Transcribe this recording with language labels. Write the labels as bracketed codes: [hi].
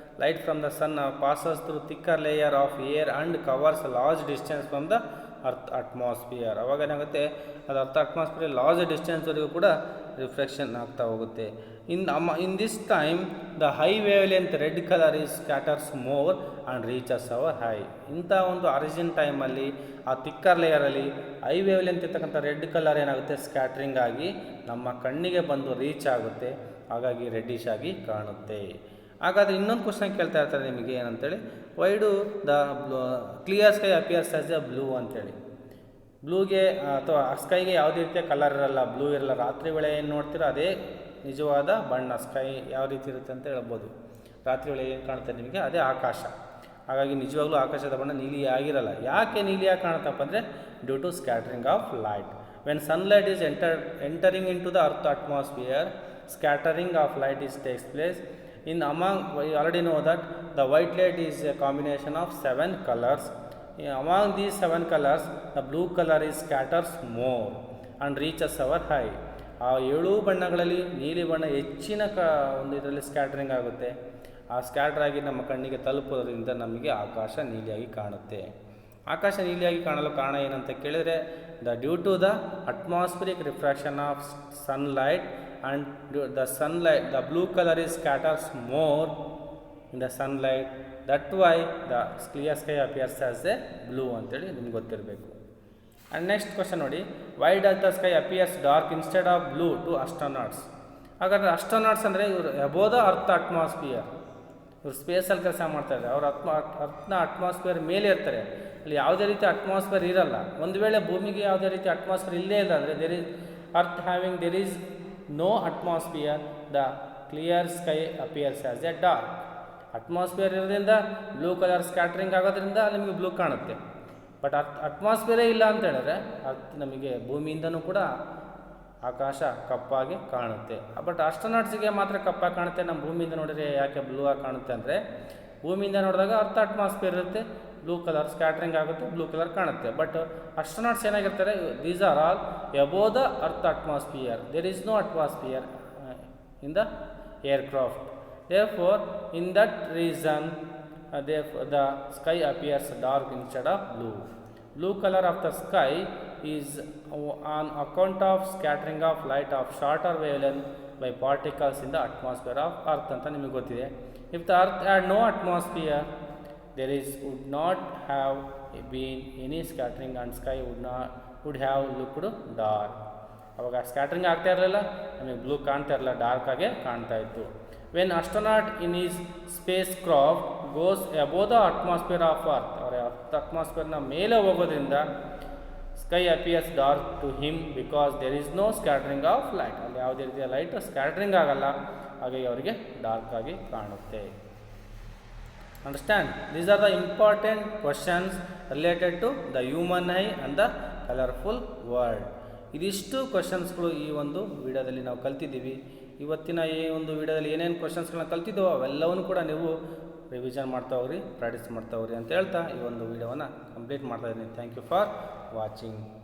[en] Light from the sun passes through thicker layer of air and covers a large distance from the earth atmosphere. [kn] ಅವಾಗ ಏನಾಗುತ್ತೆ, ಅದು earth atmosphere large ಡಿಸ್ಟೆನ್ಸ್ವರೆಗೂ ಕೂಡ reflection ಆಗ್ತಾ ಹೋಗುತ್ತೆ. [en] In this time the high wavelength red colour is scatters more and reaches our eye. [kn] ಇಂಥ ಒಂದು origin ಟೈಮಲ್ಲಿ ಆ ಥಿಕ್ಕರ್ ಲೇಯರಲ್ಲಿ ಹೈ ವೇವ್ ಲೆಂತ್ ಇರ್ತಕ್ಕಂಥ ರೆಡ್ ಕಲರ್ ಏನಾಗುತ್ತೆ, ಸ್ಕ್ಯಾಟ್ರಿಂಗ್ ಆಗಿ ನಮ್ಮ ಕಣ್ಣಿಗೆ ಬಂದು ರೀಚ್ ಆಗುತ್ತೆ. ಹಾಗಾಗಿ ರೆಡ್ಡಿಶ್ ಆಗಿ ಕಾಣುತ್ತೆ. ಹಾಗಾದರೆ ಇನ್ನೊಂದು ಕ್ವಶನ್ ಕೇಳ್ತಾ ಇರ್ತಾರೆ ನಿಮಗೆ ಏನಂತೇಳಿ, [en] why do the clear sky appears as a blue [kn] ಅಂತೇಳಿ. ಬ್ಲೂಗೆ ಅಥವಾ ಸ್ಕೈಗೆ ಯಾವುದೇ ರೀತಿಯ ಕಲರ್ ಇರಲ್ಲ, ಬ್ಲೂ ಇರಲ್ಲ. ರಾತ್ರಿ ವೇಳೆ ಏನು ನೋಡ್ತೀರೋ ಅದೇ ನಿಜವಾದ ಬಣ್ಣ. ಸ್ಕೈ ಯಾವ ರೀತಿ ಇರುತ್ತೆ ಅಂತ ಹೇಳ್ಬೋದು. ರಾತ್ರಿ ವೇಳೆ ಏನು ಕಾಣುತ್ತೆ ನಿಮಗೆ, ಅದೇ ಆಕಾಶ. ಹಾಗಾಗಿ ನಿಜವಾಗ್ಲೂ ಆಕಾಶದ ಬಣ್ಣ ನೀಲಿ ಆಗಿರಲ್ಲ. ಯಾಕೆ ನೀಲಿಯಾಗಿ ಕಾಣುತ್ತಪ್ಪ ಅಂದರೆ [en] Due to scattering of light. When sunlight is entering into the earth atmosphere, scattering of light takes place. In among, we already know that the white light is a combination of 7 colors. Among these 7 colors, the blue color is scatters more and reaches our eye. [kn] ಆ 7 ಬಣ್ಣಗಳಲ್ಲಿ ನೀಲಿ ಬಣ್ಣ ಹೆಚ್ಚಿನ ಒಂದು ಇದರಲ್ಲಿ scattering ಆಗುತ್ತೆ. ಆ scatter ಆಗಿ ನಮ್ಮ ಕಣ್ಣಿಗೆ ತಲುಪೋದ್ರಿಂದ ನಮಗೆ ಆಕಾಶ ನೀಲಿಯಾಗಿ ಕಾಣುತ್ತೆ. ಆಕಾಶ ನೀಲಿಯಾಗಿ ಕಾಣಲು ಕಾರಣ ಏನಂತ ಕೇಳಿದರೆ, [en] Due to the atmospheric refraction of sunlight and the sunlight, the blue color is scatters more in the sunlight. That why the clear sky appears as a blue [kn] ಅಂತೇಳಿ ನಿಮ್ಗೆ ಗೊತ್ತಿರಬೇಕು. [en] And next question ನೋಡಿ, why does the sky appears dark instead of blue to astronauts? [kn] ಹಾಗಾದರೆ ಅಸ್ಟ್ರೋನಾಟ್ಸ್ ಅಂದರೆ ಇವರು [en] above the earth atmosphere, [kn] ಇವರು ಸ್ಪೇಸಲ್ಲಿ ಕೆಲಸ ಮಾಡ್ತಾರೆ. ಅವರು ಅರ್ಥನ ಅಟ್ಮಾಸ್ಫಿಯರ್ ಮೇಲೆ ಇರ್ತಾರೆ. ಅಲ್ಲಿ ಯಾವುದೇ ರೀತಿ ಅಟ್ಮಾಸ್ಫಿಯರ್ ಇರಲ್ಲ. ಒಂದು ವೇಳೆ ಭೂಮಿಗೆ ಯಾವುದೇ ರೀತಿ ಅಟ್ಮಾಸ್ಫಿಯರ್ ಇಲ್ಲೇ ಇಲ್ಲ ಅಂದರೆ [en] there is no atmosphere, the clear sky appears as a dark. [kn] Atmosphere ಇರೋದ್ರಿಂದ ಬ್ಲೂ ಕಲರ್ ಸ್ಕ್ಯಾಟ್ರಿಂಗ್ ಆಗೋದ್ರಿಂದ ನಿಮಗೆ ಬ್ಲೂ ಕಾಣುತ್ತೆ. ಬಟ್ ಅಟ್ಮಾಸ್ಫಿಯರೇ ಇಲ್ಲ ಅಂತ ಹೇಳಿದ್ರೆ ನಮಗೆ ಭೂಮಿಯಿಂದನೂ ಕೂಡ ಆಕಾಶ ಕಪ್ಪಾಗಿ ಕಾಣುತ್ತೆ. ಬಟ್ ಆಸ್ಟ್ರೋನಾಟ್ಸಿಗೆ ಮಾತ್ರ ಕಪ್ಪಾಗಿ ಕಾಣುತ್ತೆ. ನಮ್ಮ ಭೂಮಿಯಿಂದ ನೋಡಿದರೆ ಯಾಕೆ ಬ್ಲೂ ಆಗಿ ಕಾಣುತ್ತೆ ಅಂದರೆ, ಭೂಮಿಯಿಂದ ನೋಡಿದಾಗ ಅರ್ಥ ಅಟ್ಮಾಸ್ಫಿಯರ್ ಇರುತ್ತೆ, ಬ್ಲೂ ಕಲರ್ ಸ್ಕ್ಯಾಟ್ರಿಂಗ್ ಆಗುತ್ತೆ, ಬ್ಲೂ ಕಲರ್ ಕಾಣುತ್ತೆ. [en] But astronauts ಏನಾಗಿರ್ತಾರೆ, these are all above the earth atmosphere. There is no atmosphere in the aircraft. Therefore in that reason the sky appears dark instead of blue. Blue colour of the sky is on account of scattering of light of shorter wavelength by particles in the atmosphere of earth [kn] ಅಂತ ನಿಮಗೆ ಗೊತ್ತಿದೆ. [en] If the earth had no atmosphere, would not have been any scattering and sky would have looked dark. [kn] ಅವಾಗ scattering ಆಗ್ತಾ ಇರಲಿಲ್ಲ, ನಮಗೆ blue ಕಾಣ್ತಾ ಇರಲಿಲ್ಲ, dark ಆಗೇ ಕಾಣ್ತಾ ಇತ್ತು. [en] when astronaut in his spacecraft goes above the atmosphere of earth, [kn] ಅವರ ಅರ್ತ್ ಅಟ್ಮಾಸ್ಫಿಯರ್ನ ಮೇಲೆ ಹೋಗೋದ್ರಿಂದ [en] Sky appears dark to him because there is no scattering of light. [kn] ಅಲ್ಲಿ ಯಾವುದೇ ರೀತಿಯ ಲೈಟ್ ಸ್ಕ್ಯಾಟ್ರಿಂಗ್ ಆಗಲ್ಲ, ಹಾಗಾಗಿ ಅವರಿಗೆ ಡಾರ್ಕ್ ಆಗಿ ಕಾಣುತ್ತೆ. [en] Understand? These are the important questions related to the human eye and the colorful world. [kn] ಇದಿಷ್ಟು ಕ್ವಶನ್ಸ್ಗಳು ಈ ಒಂದು ವಿಡಿಯೋದಲ್ಲಿ ನಾವು ಕಲ್ತಿದ್ದೀವಿ. ಇವತ್ತಿನ ಈ ಒಂದು ವಿಡಿಯೋದಲ್ಲಿ ಏನೇನು ಕ್ವಶನ್ಸ್ಗಳನ್ನ ಕಲ್ತಿದ್ದೋ ಅವೆಲ್ಲವನ್ನೂ ಕೂಡ ನೀವು ರಿವಿಷನ್ ಮಾಡ್ತಾ ಹೋಗ್ರಿ, ಪ್ರಾಕ್ಟೀಸ್ ಮಾಡ್ತಾ ಹೋಗ್ರಿ ಅಂತ ಹೇಳ್ತಾ ಈ ಒಂದು ವಿಡಿಯೋವನ್ನು ಕಂಪ್ಲೀಟ್ ಮಾಡ್ತಾ ಇದ್ದೀನಿ. [en] Thank you for watching.